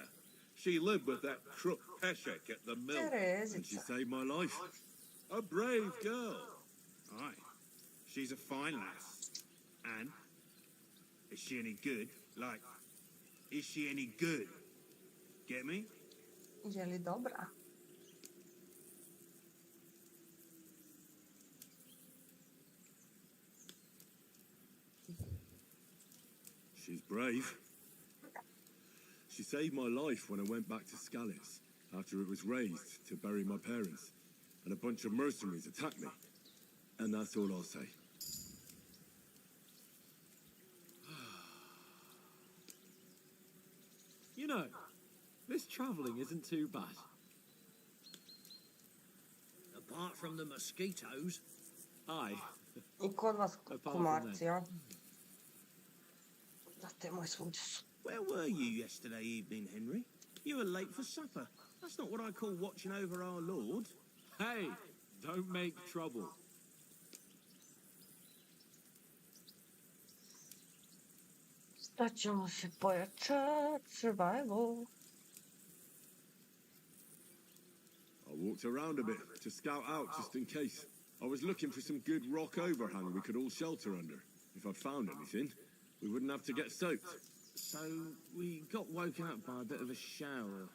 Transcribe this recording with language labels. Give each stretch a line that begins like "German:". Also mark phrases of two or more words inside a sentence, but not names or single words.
English: She lived with that crook Peshek at the mill. And she saved my life. A brave girl. Aye. She's a fine lass. And? Is she any good? Like, is she any good? Get me?
Serbian: Je li dobra?
English: She's brave. She saved my life when I went back to Skalitz after it was razed to bury my parents, and a bunch of mercenaries attacked me. And that's all I'll say. You know, this travelling isn't too bad. Apart from the mosquitoes. Aye.
Serbian: I kod vas
English: Apart from
Serbian: komarci,
English: that.
Serbian: ja? Znate, moj svugdje su.
English: Where were you yesterday evening, Henry? You were late for supper. That's not what I call watching over our Lord. Hey, don't make trouble.
Serbian: Sad ćemo se pojačat,
English: survival. I walked around a bit to scout out just in case. I was looking for some good rock overhang we could all shelter under. If I'd found anything, we wouldn't have to get soaked. So we got woken up by a bit of a shower.